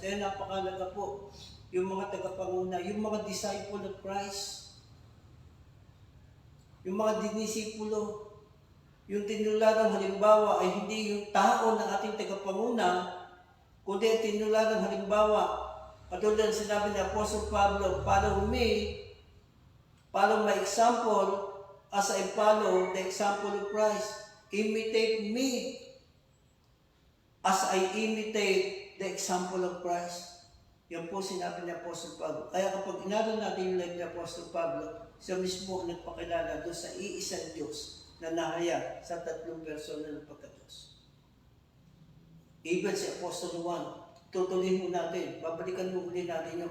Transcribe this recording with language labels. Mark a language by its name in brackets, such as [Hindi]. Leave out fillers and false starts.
[Filipino] Kaya napakalaga po yung mga tagapanguna, yung mga disciple of Christ, yung mga dinisipulo, yung tinularang halimbawa ay hindi yung tao ng ating tagapanguna, kundi ang tinularang halimbawa. Katulad ng sinabi ni [English] Apostle Pablo, follow me, follow my example as I follow the example of Christ. Imitate me as I imitate the example of Christ. [Filipino] Yan po sinabi ni Apostle Pablo. Kaya kapag inaral natin yung life ni Apostle Pablo, siya mismo ang nagpakilala doon sa iisang Diyos na nahayag sa tatlong persona ng pagka-Diyos. Even si Apostle Juan, tutuloy mo natin, babalikan mo ulit natin yun.